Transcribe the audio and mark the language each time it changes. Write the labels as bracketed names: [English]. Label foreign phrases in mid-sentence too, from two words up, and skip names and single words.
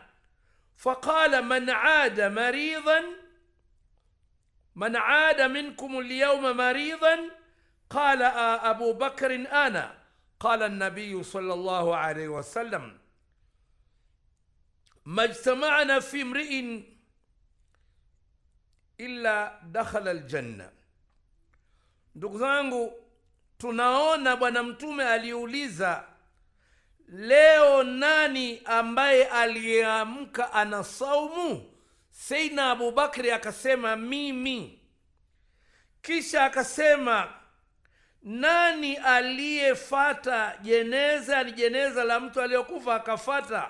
[Arabic] فقال من عاد منكم اليوم مريضا؟ قال أبو بكر أنا. قال النبي صلى الله عليه وسلم ما اجتمعنا في امرئ إلا دخل الجنة. [Swahili] Ndugu zangu, tunaona Bwana Mtume aliuliza, leo nani ambaye aliamka ana saumu? Sayyidina Abu Bakri akasema mimi. Kisha akasema, nani aliyefata jeneza, ni jeneza la mtu aliyokufa akafata?